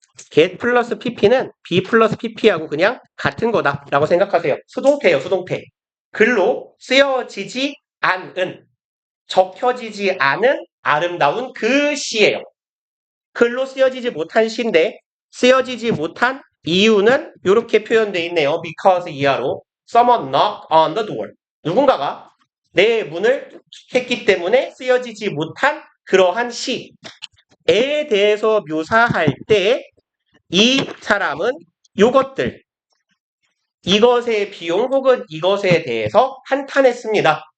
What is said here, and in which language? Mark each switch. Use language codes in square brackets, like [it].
[ko] get 플러스 pp는 b 플러스 pp하고 그냥 같은 거다라고 생각하세요. 수동태예요. 수동태. 글로 쓰여지지 않은 적혀지지 않은 아름다운 그 시예요. 글로 쓰여지지 못한 시인데 쓰여지지 못한 이유는 이렇게 표현되어 있네요. [en] because [ko] 이하로 [en] someone knocked on the door. [ko] 누군가가 내 문을 했기 때문에 쓰여지지 못한 그러한 시에 대해서 묘사할 때 이 사람은 요것들 이것의 비용 혹은 이것에 대해서 한탄했습니다.